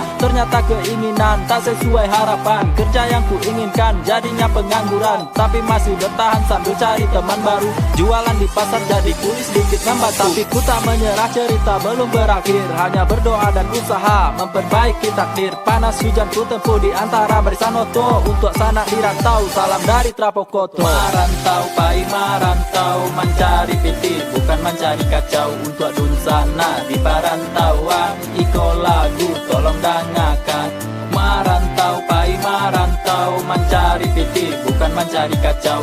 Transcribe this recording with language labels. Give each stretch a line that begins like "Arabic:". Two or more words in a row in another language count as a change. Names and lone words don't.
Indonesian: Ternyata keinginan tak sesuai harapan. Kerja yang ku inginkan jadinya pengangguran, tapi masih bertahan sambil cari teman baru. Jualan di pasar jadi kulis sedikit nambah, tapi ku tak menyerah, cerita belum berakhir. Hanya berdoa dan usaha memperbaiki takdir. Panas hujan ku tempuh di antara barisan oto. Untuk sanak di rantau, salam dari Trapokoto.
Minangkabau: Marantau, pai marantau,
Indonesian: mencari piti, bukan mencari kacau. Untuk adun sana di perantauan,
Minangkabau: iko lagu
Indonesian: tolong dengarkan.
Minangkabau: Marantau, pai marantau, mencari piti, bukan mencari kacau.